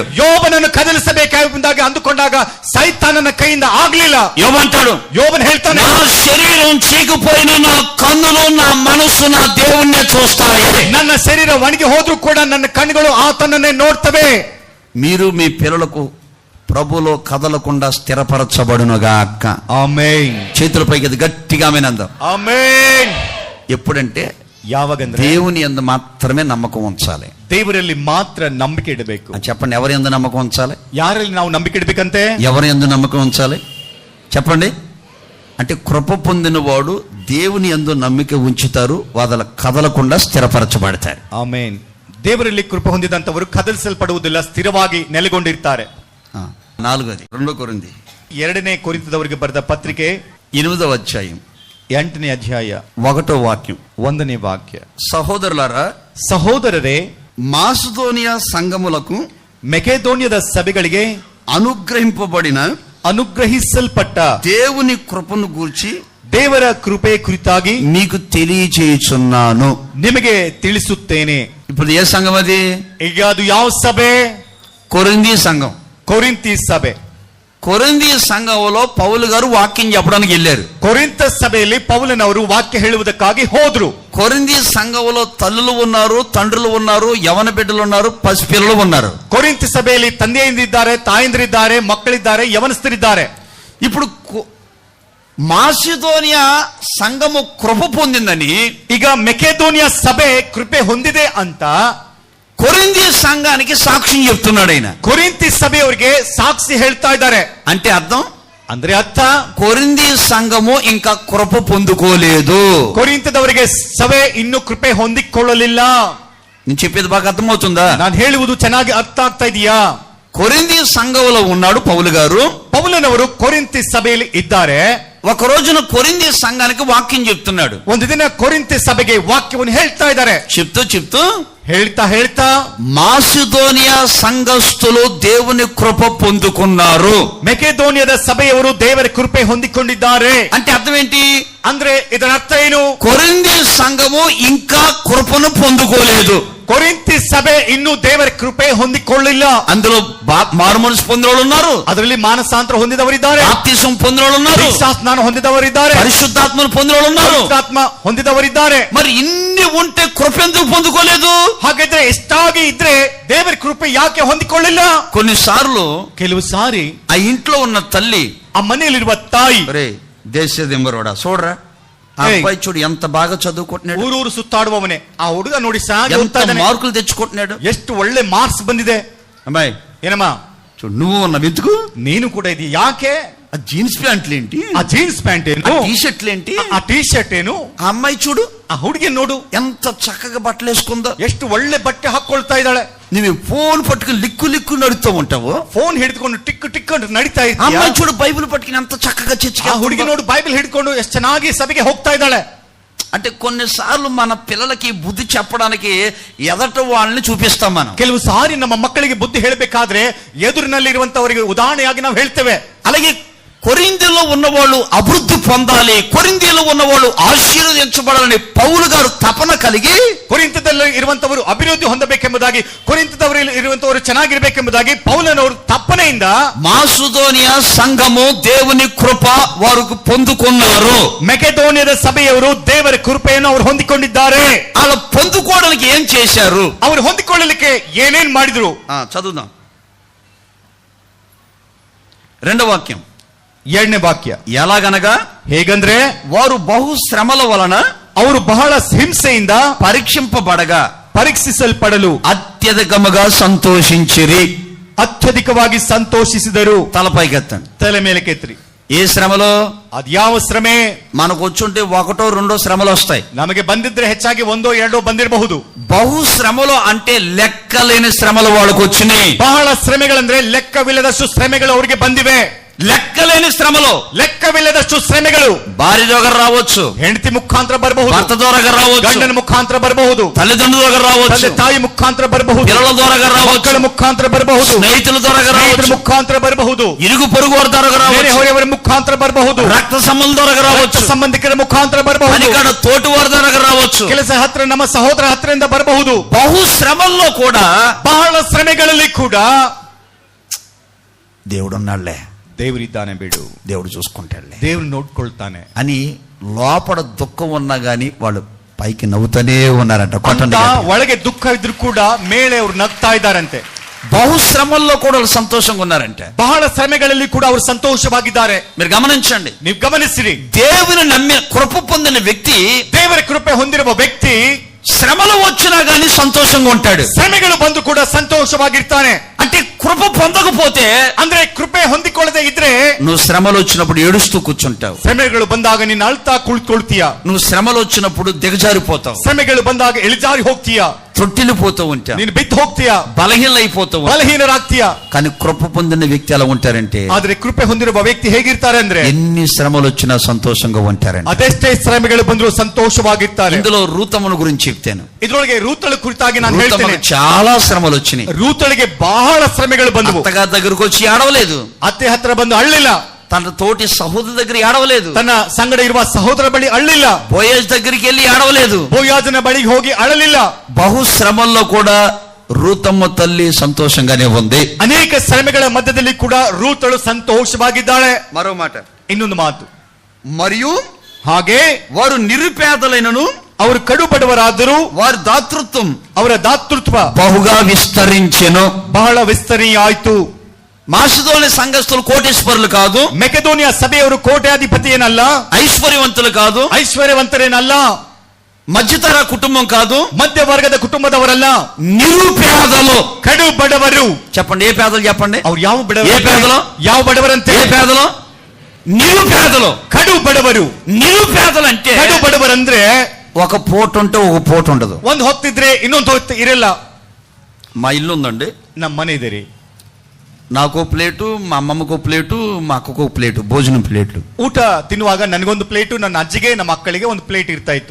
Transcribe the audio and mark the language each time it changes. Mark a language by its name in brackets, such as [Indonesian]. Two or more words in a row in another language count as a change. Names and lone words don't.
[Kannada] ಯೋಬನನ್ನು ಕದಲಿಸಬೇಕಾಗಿ ಅಂದುಕೊಂಡಾಗ ಸೈತಾನನ ಕೈಯಿಂದ ಆಗ್ಲಿಲ್ಲ. [Telugu] యోబంటాడు, [Kannada] ಯೋಬನ್ ಹೇಳ್ತಾನೆ, [Telugu] నా శరీరం చీకిపోయిన నా కన్నులు నా మనసు నా దేవుణ్ణి చూస్తాయి. [Kannada] ನನ್ನ ಶರೀರ ಒಣಗಿ ಹೋದ್ರೂ ಕೂಡ ನನ್ನ ಕಣ್ಣುಗಳು ಆತನನ್ನೇ ನೋಡ್ತವೆ. [Telugu] మీరు మీ పిల్లలకు ప్రభులో కదలకుండా స్థిరపరచబడునుగాక. ఆమేన్. చేతుల పైకి గట్టిగా ఆమేన్ అందాం. ఆమేన్. ఎప్పుడంటే [Kannada] ಯಾವಾಗಂದ್ರೆ [Telugu] దేవుని యందు మాత్రమే నమ్మకం ఉంచాలి. [Kannada] ದೇವರಲ್ಲಿ ಮಾತ್ರ ನಂಬಿಕೆ ಇಡಬೇಕು. [Telugu] చెప్పండి, ఎవరి యందు నమ్మకం ఉంచాలి? [Kannada] ಯಾರಲ್ಲಿ ನಾವು ನಂಬಿಕೆ ಇಡಬೇಕಂತೆ? [Telugu] ఎవరి యందు నమ్మకం ఉంచాలి చెప్పండి. అంటే కృప పొందిన వాడు దేవుని యందు నమ్మిక ఉంచుతారు, వాళ్ళ కదలకుండా స్థిరపరచబడతారు. [Kannada] ಆಮೆನ್. ದೇವರಲ್ಲಿ ಕೃಪೆ ಹೊಂದಿದಂತವರು ಕದಲಿಸಲ್ಪಡುವುದಿಲ್ಲ, ಸ್ಥಿರವಾಗಿ ನೆಲೆಗೊಂಡಿರ್ತಾರೆ. [Telugu] 4ది 2 కొరింథీ [Kannada] 2ನೇ ಕೊರಿಂಥದವರಿಗೆ ಬರೆದ ಪತ್ರಿಕೆ [Telugu] 8వ అధ్యాయం [Kannada] 8ನೇ ಅಧ್ಯಾಯ [Telugu] 1వ వాక్యం [Kannada] 1ನೇ ವಾಕ್ಯ. [Telugu] సహోదరులారా, [Kannada] ಸಹೋದರರೇ, [Telugu] మాసిదోనియా సంఘములకు [Kannada] ಮೆಕೆದೋನ್ಯದ ಸಭೆಗಳಿಗೆ [Telugu] అనుగ్రహింపబడిన [Kannada] ಅನುಗ್ರಹಿಸಲ್ಪಟ್ಟ [Telugu] దేవుని కృపను గూర్చి [Kannada] ದೇವರ ಕೃಪೆ ಕುರಿತಾಗಿ [Telugu] మీకు తెలియచేయుచున్నాను. [Kannada] ನಿಮಗೆ ತಿಳಿಸುತ್ತೇನೆ. [Telugu] ఇప్పుడు ఏ సంఘం అది? [Kannada] ಈಗ ಅದು ಯಾವ ಸಭೆ? [Telugu] కొరింథీ సంఘం. [Kannada] ಕೊರಿಂಥಿ ಸಭೆ. [Telugu] కొరింథీ సంఘంలో పౌలు గారు వాక్యం చెప్పడానికి వెళ్ళారు. [Kannada] ಕೊರಿಂಥ ಸಭೆಯಲ್ಲಿ ಪೌಲನವರು ವಾಕ್ಯ ಹೇಳುವುದಕ್ಕಾಗಿ ಹೋದ್ರು. [Telugu] కొరింథీ సంఘంలో తల్లులు ఉన్నారు, తండ్రులు ఉన్నారు, యవన బిడ్డలు ఉన్నారు, పసిపిల్లలు ఉన్నారు. [Kannada] ಕೊರಿಂಥ ಸಭೆಯಲ್ಲಿ ತಂದೆಯಿಂದಿದ್ದಾರೆ, ತಾಯಂದಿರಿದ್ದಾರೆ, ಮಕ್ಕಳಿದ್ದಾರೆ, ಯವನಸ್ಥರಿದ್ದಾರೆ. [Telugu] ఇప్పుడు మాసిదోనియా సంఘము కృప పొందిందని, [Kannada] ಈಗ ಮೆಕೆದೋನಿಯಾ ಸಭೆ ಕೃಪೆ ಹೊಂದಿದೆ ಅಂತ [Telugu] కొరింథీ సంఘానికి సాక్ష్యం చెప్తున్నాడు ఆయన. [Kannada] ಕೊರಿಂಥಿ ಸಭೆಯವರಿಗೆ ಸಾಕ್ಷಿ ಹೇಳ್ತಾ ಇದ್ದಾರೆ. [Telugu] అంటే అర్థం, [Kannada] ಅಂದ್ರೆ ಅರ್ಥ, [Telugu] కొరింథీ సంఘము ఇంకా కృప పొందుకోలేదు. [Kannada] ಕೊರಿಂಥದವರಿಗೆ ಸಭೆ ಇನ್ನು ಕೃಪೆ ಹೊಂದಿಕೊಳ್ಳಲಿಲ್ಲ. [Telugu] నేను చెప్పేది బాగా అర్థమవుతుందా? [Kannada] ನಾನು ಹೇಳುವುದು ಚೆನ್ನಾಗಿ ಅರ್ಥ ಆಗ್ತಾ ಇದೆಯಾ? [Telugu] కొరింథీ సంఘంలో ఉన్నాడు పౌలు గారు. [Kannada] ಪೌಲನವರು ಕೊರಿಂಥಿ ಸಭೆಯಲ್ಲಿ ಇದ್ದಾರೆ. [Telugu] ఒక రోజున కొరింథీ సంఘానికి వాక్యం చెప్తున్నాడు. [Kannada] ಒಂದು ದಿನ ಕೊರಿಂಥಿ ಸಭೆಗೆ ವಾಕ್ಯವನ್ನು ಹೇಳ್ತಾ ಇದ್ದಾರೆ. [Telugu] చెప్తూ [Kannada] ಹೇಳ್ತಾ [Telugu] మాసిదోనియా సంఘస్థులు దేవుని కృప పొందుకున్నారు. [Kannada] ಮೆಕೆದೋನಿಯದ ಸಭೆಯವರು ದೇವರ ಕೃಪೆ ಹೊಂದಿಕೊಂಡಿದ್ದಾರೆ. [Telugu] అంటే అర్థం ఏంటి? [Kannada] ಅಂದ್ರೆ ಇದರ ಅರ್ಥ ಏನು? [Telugu] కొరింథీ సంఘము ఇంకా కృపను పొందుకోలేదు. [Kannada] ಕೊರಿಂಥಿ ಸಭೆ ಇನ್ನೂ ದೇವರ ಕೃಪೆ ಹೊಂದಿಕೊಳ್ಳಿಲ್ಲ. [Telugu] అందులో మారు మనసు పొందిన వాళ్ళు ఉన్నారు, [Kannada] ಅದರಲ್ಲಿ ಮಾನಸಾಂತರ ಹೊಂದಿದವರಿದ್ದಾರೆ, [Telugu] బాప్తిసం పొందిన వాళ్ళు ఉన్నారు, [Kannada] ದೀಕ್ಷಾಸ್ನಾನ ಹೊಂದಿದವರಿದ್ದಾರೆ, [Telugu] పరిశుద్ధాత్మను పొందిన వాళ్ళు ఉన్నారు. [Kannada] ಪವಿತ್ರಾತ್ಮ ಹೊಂದಿದವರಿದ್ದಾರೆ. [Telugu] మరి ఇన్ని ఉంటే కృప ఎందుకు పొందుకోలేదు? [Kannada] ಹಾಗಾದ್ರೆ ಎಷ್ಟಾಗಿ ಇದ್ರೆ ದೇವರ ಕೃಪೆ ಯಾಕೆ ಹೊಂದಿಕೊಳ್ಳಿಲ್ಲ? [Telugu] కొన్నిసార్లు [Kannada] ಕೆಲವು ಸಾರಿ [Telugu] ఆ ఇంట్లో ఉన్న తల్లి, [Kannada] ಆ ಮನೆಯಲ್ಲಿರುವ ತಾಯಿ, [Telugu] రే దేశదింబరోడా చూడరా, ఆ అబ్బాయి చూడు ఎంత బాగా చదువుకుంటున్నాడు, [Kannada] ಊರೂರು ಸುತ್ತಾಡುವವನೇ, ಆ ಹುಡುಗ ನೋಡಿ ಸಾಗಿ [Telugu] ఎంత [Kannada] ಓದ್ತಾ ಇದ್ದಾನೆ, [Telugu] మార్కులు తెచ్చుకుంటున్నాడు, [Kannada] ಎಷ್ಟು ಒಳ್ಳೆ ಮಾರ್ಕ್ಸ್ ಬಂದಿದೆ. [Telugu] అమ్మాయి [Kannada] ಏನಮ್ಮ [Telugu] చూడు, నువ్వు ఉన్న వెతుకు, [Kannada] ನೀನು ಕೂಡ ಇದೀಯ, ಯಾಕೆ? [Telugu] ఆ [English] jeans pants [Telugu] ఏంటి, [Kannada] ಆ [English] jeans pant [Kannada] ಏನು, [English] T shirts [Telugu] ఏంటి, [Kannada] ಆ [English] T shirt [Kannada] ಏನು, [Telugu] ఆ అమ్మాయి చూడు [Kannada] ಆ ಹುಡುಗಿ ನೋಡು [Telugu] ఎంత చక్కగా బట్టలు వేసుకుందో, [Kannada] ಎಷ್ಟು ಒಳ್ಳೆ ಬಟ್ಟೆ ಹಾಕೊಳ್ತಾ ಇದ್ದಾಳೆ. [Telugu] నువ్వు ఫోన్ పట్టుకుని లిక్కు నడుస్తూ ఉంటావు, [Kannada] ಫೋನ್ ಹಿಡಿದುಕೊಂಡು ಟಿಕ್ ಟಿಕ್ ಅಂತ ನಡೀತಾ ಇದ್ದೀಯ. [Telugu] అమ్మాయి చూడు బైబిల్ పట్టుకుని ఎంత చక్కగా చర్చికి [Kannada] ಆ ಹುಡುಗಿ ನೋಡು ಬೈಬಲ್ ಹಿಡ್ಕೊಂಡು ಎಷ್ಟು ಚೆನ್ನಾಗಿ ಸಭೆಗೆ ಹೋಗ್ತಾ ಇದ್ದಾಳೆ. [Telugu] అంటే కొన్నిసార్లు మన పిల్లలకి బుద్ధి చెప్పడానికి ఎదట వాళ్ళని చూపిస్తాం మనం. [Kannada] ಕೆಲವು ಸಾರಿ ನಮ್ಮ ಮಕ್ಕಳಿಗೆ ಬುದ್ಧಿ ಹೇಳಬೇಕಾದ್ರೆ ಎದುರಿನಲ್ಲಿ ಇರುವಂತವರಿಗೆ ಉದಾಹರಣೆಯಾಗಿ ನಾವು ಹೇಳ್ತೇವೆ. [Telugu] అలాగే కొరింథీలో ఉన్నవాళ్ళు అభివృద్ధి పొందాలి, కొరింథీలో ఉన్నవాళ్ళు ఆశీర్వదించబడాలని పౌలు గారు తపన కలిగి, [Kannada] ಕೊರಿಂಥದಲ್ಲಿ ಇರುವಂತವರು ಅಭಿವೃದ್ಧಿ ಹೊಂದಬೇಕೆಂಬುದಾಗಿ, ಕೊರಿಂಥದವರಲ್ಲಿ ಇರುವಂತವರು ಚೆನ್ನಾಗಿರ್ಬೇಕೆಂಬುದಾಗಿ ಪೌಲನವರು ತಪ್ಪನೆಯಿಂದ [Telugu] మాసిదోనియా సంఘము దేవుని కృప వారు పొందుకున్నారు. [Kannada] ಮೆಕೆದೋನಿಯದ ಸಭೆಯವರು ದೇವರ ಕೃಪೆಯನ್ನು ಅವರು ಹೊಂದಿಕೊಂಡಿದ್ದಾರೆ. [Telugu] అలా పొందుకోవడానికి ఏం చేశారు? [Kannada] ಅವರು ಹೊಂದಿಕೊಳ್ಳಲಿಕ್ಕೆ ಏನೇನ್ ಮಾಡಿದ್ರು? [Telugu] చదువుదాం 2వ వాక్యం [Kannada] 2ನೇ ವಾಕ್ಯ. [Telugu] ఎలాగనగా, [Kannada] ಹೇಗಂದ್ರೆ [Telugu] వారు బహు శ్రమల వలన [Kannada] ಅವರು ಬಹಳ ಹಿಂಸೆಯಿಂದ [Telugu] పరీక్షింపబడగా [Kannada] ಪರೀಕ್ಷಿಸಲ್ಪಡಲು [Telugu] అత్యధికముగా సంతోషించిరి. [Kannada] ಅತ್ಯಧಿಕವಾಗಿ ಸಂತೋಷಿಸಿದರು. [Telugu] తలపైకెత్తండి. [Kannada] ತಲೆ ಮೇಲೆ ಕೆತ್ರಿ. [Telugu] ఏ శ్రమలో? [Kannada] ಅದ್ಯಾವ ಶ್ರಮೆ? [Telugu] మనకు వచ్చుంటే 1, 2 శ్రమలు వస్తాయి. [Kannada] ನಮಗೆ ಬಂದಿದ್ರೆ ಹೆಚ್ಚಾಗಿ 1, 2 ಬಂದಿರಬಹುದು. [Telugu] బహు శ్రమలు అంటే లెక్కలేని శ్రమలు వాళ్ళకు వచ్చినాయి. [Kannada] ಬಹಳ ಶ್ರಮೆಗಳಂದ್ರೆ ಲೆಕ್ಕವಿಲ್ಲದಷ್ಟು ಶ್ರಮೆಗಳು ಅವರಿಗೆ ಬಂದಿವೆ. [Telugu] లెక్కలేని శ్రమలు, [Kannada] ಲೆಕ್ಕವಿಲ್ಲದಷ್ಟು ಶ್ರಮೆಗಳು. [Telugu] భార్య ద్వారా రావచ్చు, [Kannada] ಹೆಂಡತಿ ಮುಖಾಂತರ ಬರಬಹುದು, [Telugu] భర్త ద్వారా రావచ్చు, [Kannada] ಗಂಡನ ಮುಖಾಂತರ ಬರಬಹುದು, [Telugu] తల్లిదండ్రుల ద్వారా రావచ్చు, [Kannada] ತಂದೆ ತಾಯಿ ಮುಖಾಂತರ ಬರಬಹುದು, [Telugu] పిల్లల ద్వారా రావచ్చు, [Kannada] ಮಕ್ಕಳ ಮುಖಾಂತರ ಬರಬಹುದು, [Telugu] స్నేహితుల ద్వారా [Kannada] ಸ್ನೇಹಿತರ [Telugu] రావచ్చు, [Kannada] ಮುಖಾಂತರ ಬರಬಹುದು, [Telugu] ఇరుగు పొరుగు వారి ద్వారా [Kannada] ಬೇರೆ [Telugu] రావచ్చు, [Kannada] ಹೊರೆಯವರ ಮುಖಾಂತರ ಬರಬಹುದು, [Telugu] రక్త సంబంధం ద్వారా రావచ్చు, [Kannada] ಸಂಬಂಧಿಕರ ಮುಖಾಂತರ ಬರಬಹುದು, [Telugu] పనికడ తోటి వారి ద్వారా రావచ్చు. [Kannada] ಕೆಲಸ ಹತ್ರ ನಮ್ಮ ಸಹೋದರ ಹತ್ರದಿಂದ ಬರಬಹುದು. [Telugu] బహు శ్రమల్లో కూడా [Kannada] ಬಹಳ ಶ್ರಮೆಗಳಲ್ಲಿ ಕೂಡ [Telugu] దేవుడు ఉన్నాళ్లే, [Kannada] ದೇವರಿದ್ದಾನೆ ಬಿಡು, [Telugu] దేవుడు చూసుకుంటాడులే, [Kannada] ದೇವರು ನೋಡ್ಕೊಳ್ತಾನೆ [Telugu] అని లోపల దుఃఖం ఉన్నా గానీ వాళ్ళు పైకి నవ్వుతూనే ఉన్నారంట. [Kannada] ಅಂತ ಒಳಗೆ ದುಃಖ ಇದ್ರು ಕೂಡ ಮೇಲೆ ಅವರು ನಗ್ತಾ ಇದ್ದಾರಂತೆ. [Telugu] బహుశ్రమల్లో కూడా వాళ్ళు సంతోషంగా ఉన్నారంటే, [Kannada] ಬಹಳ ಶ್ರಮೆಗಳಲ್ಲಿ ಕೂಡ ಅವರು ಸಂತೋಷವಾಗಿದ್ದಾರೆ. [Telugu] మీరు గమనించండి. [Kannada] ನೀವು ಗಮನಿಸಿರಿ, [Telugu] దేవుని నమ్మి కృప పొందిన వ్యక్తి [Kannada] ದೇವರ ಕೃಪೆ ಹೊಂದಿರುವ ವ್ಯಕ್ತಿ [Telugu] శ్రమలు వచ్చినా గానీ సంతోషంగా ఉంటాడు. [Kannada] ಶ್ರಮೆಗಳು ಬಂದು ಕೂಡ ಸಂತೋಷವಾಗಿರ್ತಾನೆ. [Telugu] అంటే కృప పొందకపోతే, [Kannada] ಅಂದ್ರೆ ಕೃಪೆ ಹೊಂದಿಕೊಳ್ಳದೆ ಇದ್ರೆ [Telugu] నువ్వు శ్రమలు వచ్చినప్పుడు ఏడుస్తూ కూర్చుంటావు. [Kannada] ಶ್ರಮೆಗಳು ಬಂದಾಗ ನೀನು ಅಳ್ತಾ ಕುಳಿತುಕೊಳ್ತೀಯ. [Telugu] నువ్వు శ్రమలు వచ్చినప్పుడు దిగజారిపోతావు. [Kannada] ಶ್ರಮೆಗಳು ಬಂದಾಗ ಇಳಿಜಾರಿ ಹೋಗ್ತೀಯ. [Telugu] తొట్టిల్లిపోతూ ఉంటావు. [Kannada] ನೀನು ಬಿದ್ದು ಹೋಗ್ತೀಯ. [Telugu] బలహీనైపోతావు. [Kannada] ಬಲಹೀನರಾಗ್ತೀಯ. [Telugu] కానీ కృప పొందిన వ్యక్తి ఎలా ఉంటారంటే, [Kannada] ಆದ್ರೆ ಕೃಪೆ ಹೊಂದಿರುವ ವ್ಯಕ್ತಿ ಹೇಗಿರ್ತಾರೆ ಅಂದ್ರೆ [Telugu] ఎన్ని శ్రమలు వచ్చినా సంతోషంగా ఉంటారండి. [Kannada] ಅದೆಷ್ಟೇ ಶ್ರಮೆಗಳು ಬಂದರೂ ಸಂತೋಷವಾಗಿರ್ತಾರೆ. [Telugu] ఇందులో రూతమ్మను గురించి చెప్తాను. [Kannada] ಇದ್ರೊಳಗೆ ರೂತಳ ಕುರಿತಾಗಿ ನಾನು ಹೇಳ್ತೇನೆ. [Telugu] రూతమ్మకు చాలా శ్రమలు వచ్చినాయి. [Kannada] ರೂತಳಿಗೆ ಬಹಳ ಶ್ರಮೆಗಳು ಬಂದವು. [Telugu] అత్తగారి దగ్గరకు వచ్చి ఏడవలేదు. [Kannada] ಅತ್ತೆ ಹತ್ರ ಬಂದು ಅಳ್ಳಿಲ್ಲ. [Telugu] తన తోటి సహోదరు దగ్గర ఏడవలేదు. [Kannada] ತನ್ನ ಸಂಗಡ ಇರುವ ಸಹೋದರ ಬಳಿ ಅಳ್ಳಿಲ್ಲ. [Telugu] బోయజ్ దగ్గరికి వెళ్ళి ఏడవలేదు. [Kannada] ಬೋಯಾಜನ ಬಳಿಗೆ ಹೋಗಿ ಅಳಲಿಲ್ಲ. [Telugu] బహు శ్రమల్లో కూడా రూతమ్మ తల్లి సంతోషంగానే ఉంది. [Kannada] ಅನೇಕ ಶ್ರಮೆಗಳ ಮಧ್ಯದಲ್ಲಿ ಕೂಡ ರೂತಳು ಸಂತೋಷವಾಗಿದ್ದಾಳೆ. [Telugu] మరో మాట, [Kannada] ಇನ್ನೊಂದು ಮಾತು, [Telugu] మరియు [Kannada] ಹಾಗೆ [Telugu] వారు నిరుపేదలైనను [Kannada] ಅವರು ಕಡು ಬಡವರಾದರೂ [Telugu] వారి దాతృత్వం [Kannada] ಅವರ ದಾತೃತ್ವ [Telugu] బహుగా విస్తరించెను. [Kannada] ಬಹಳ ವಿಸ್ತರಣೆಯಾಯಿತು. [Telugu] మాసిదోని సంఘస్థులు కోటేశ్వరులు కాదు, [Kannada] ಮೆಕೆದೋನಿಯ ಸಭೆಯವರು ಕೋಟ್ಯಾಧಿಪತಿ ಏನಲ್ಲ, [Telugu] ఐశ్వర్యవంతులు కాదు, [Kannada] ಐಶ್ವರ್ಯವಂತರೇನಲ್ಲ, [Telugu] మధ్యతర కుటుంబం కాదు, [Kannada] ಮಧ್ಯವರ್ಗದ ಕುಟುಂಬದವರಲ್ಲ, [Telugu] నిరుపేదలు. [Kannada] ಕಡು ಬಡವರು. [Telugu] చెప్పండి, ఏ పేదలు చెప్పండి? [Kannada] ಅವ್ರು ಯಾವ [Telugu] ఏ పేదలు? [Kannada] ಯಾವ ಬಡವರಂತೆ? [Telugu] ఏ పేదలు? నిరుపేదలు. [Kannada] ಕಡು ಬಡವರು. [Telugu] నిరుపేదలు అంటే [Kannada] ಕಡು ಬಡವರಂದ್ರೆ [Telugu] ఒక పూట ఉంటే ఒక పూట ఉండదు. [Kannada] ಒಂದು ಹೊತ್ತಿದ್ರೆ ಇನ್ನೊಂದು ಹೊತ್ತು ಇರಲ್ಲ. [Telugu] మా ఇల్లు ఉందండి, [Kannada] ನಮ್ಮ ಮನೆ ಇದೆ ರೀ. [Telugu] నాకో ప్లేటు, మా అమ్మమ్మకో ప్లేటు, మా అక్కకో ప్లేటు, భోజనం ప్లేట్లు. [Kannada] ಊಟ ತಿನ್ನುವಾಗ ನನಗೊಂದು ಪ್ಲೇಟು, ನನ್ನ ಅಜ್ಜಿಗೆ ನಮ್ಮ ಮಕ್ಕಳಿಗೆ ಒಂದು ಪ್ಲೇಟ್ ಇರ್ತಾ ಇತ್ತು.